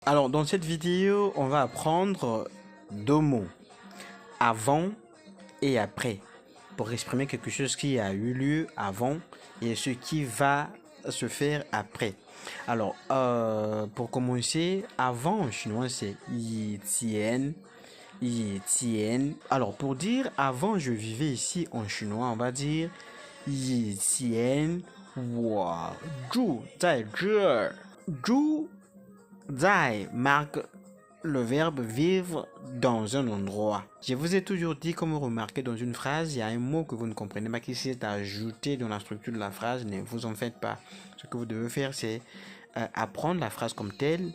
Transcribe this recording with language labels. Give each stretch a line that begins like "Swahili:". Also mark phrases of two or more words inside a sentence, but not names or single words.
French: Alors, dans cette vidéo, on va apprendre deux mots, avant et après, pour exprimer quelque chose qui a eu lieu avant et ce qui va se faire après. Alors, pour commencer, avant en chinois, c'est
Chinese: 以前，以前.
French: Alors, pour dire avant, je vivais ici en chinois, on va dire
Chinese: 以前，我住在这. 住在
French: marque le verbe vivre dans un endroit. Je vous ai toujours dit, comme vous remarquez dans une phrase, il y a un mot que vous ne comprenez pas qui s'est ajouté dans la structure de la phrase. Ne vous en faites pas. Ce que vous devez faire, c'est apprendre la phrase comme telle.